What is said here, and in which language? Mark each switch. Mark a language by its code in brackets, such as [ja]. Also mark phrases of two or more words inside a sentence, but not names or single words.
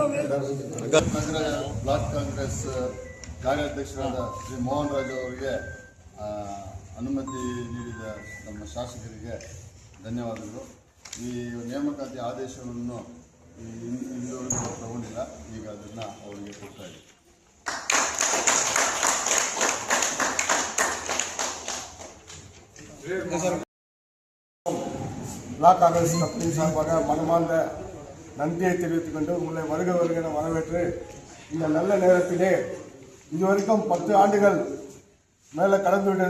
[kn] ನಗರ ಬ್ಲಾಕ್ ಕಾಂಗ್ರೆಸ್ ಕಾರ್ಯಾಧ್ಯಕ್ಷರಾದ ಶ್ರೀ ಮೋಹನ್ ರಾಜ್ ಅವರಿಗೆ ಅನುಮತಿ ನೀಡಿದ ನಮ್ಮ ಶಾಸಕರಿಗೆ ಧನ್ಯವಾದಗಳು. ಈ ನೇಮಕಾತಿ ಆದೇಶವನ್ನು ಇಲ್ಲಿವರೆಗೂ ತಗೊಂಡಿಲ್ಲ, ಈಗ ಅದನ್ನು ಅವರಿಗೆ ಕೊಡ್ತಾ ಇದ್ದೀವಿ. [ta] பிளாக் காங்கிரஸ் கம்பெனி சார்பாக மனமார்ந்த நன்றியை தெரிவித்துக் கொண்டு உங்களை வருக வருகிற வரவேற்று இந்த நல்ல நேரத்திலே இதுவரைக்கும் 10 ஆண்டுகள் மேலே கடந்து விட்டது.